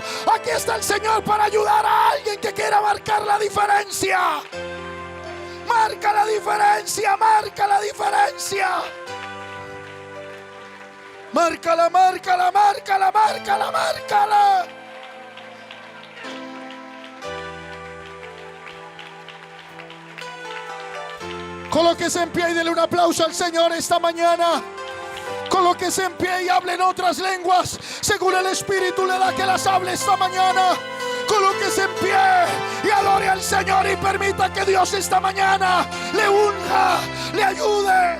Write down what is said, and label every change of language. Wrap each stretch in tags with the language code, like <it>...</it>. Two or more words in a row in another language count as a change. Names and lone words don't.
<es>Aquí está el Señor para ayudar a alguien que quiera marcar la diferencia. Marca la diferencia, marca la diferencia. Márcala, márcala, márcala, márcala, márcala. Colóquese en pie y dele un aplauso al Señor esta mañana. Colóquese en pie y hable en otras lenguas, según el Espíritu le da que las hable esta mañana. Colóquese en pie y adore al Señor y permita que Dios esta mañana le unja, le ayude.</es>